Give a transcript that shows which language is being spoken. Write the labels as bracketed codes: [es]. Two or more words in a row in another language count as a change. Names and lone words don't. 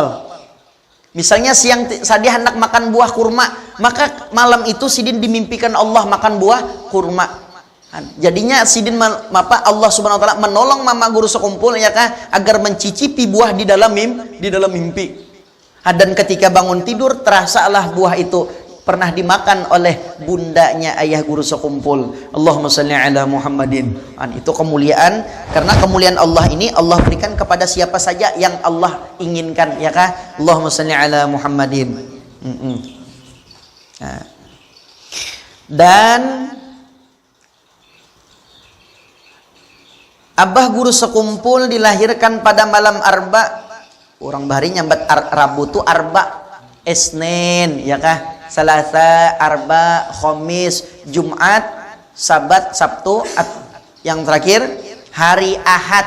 [bjn] Misalnya siang tadi hendak makan buah kurma, maka malam itu Sidin dimimpikan Allah makan buah kurma. Jadinya Sidin [ar] الله سبحانه وتعالى [bjn] menolong mama guru sekumpul, ya kah, agar mencicipi buah di dalam mimpi. Dan ketika bangun tidur, terasalah buah itu pernah dimakan oleh bundanya ayah guru sekumpul. [ar] اللهم صل على محمد. [bjn] Itu kemuliaan, karena kemuliaan Allah ini Allah berikan kepada siapa saja yang Allah inginkan, ya kah? [ar] اللهم صل على محمد. [bjn] Dan abah guru sekumpul dilahirkan pada malam Arba. Orang bahari nyambat Rabu tu Arba, Isnin, ya kah, Selasa, Arba, Khamis, Jumat, Sabat, Sabtu, yang terakhir hari Ahad.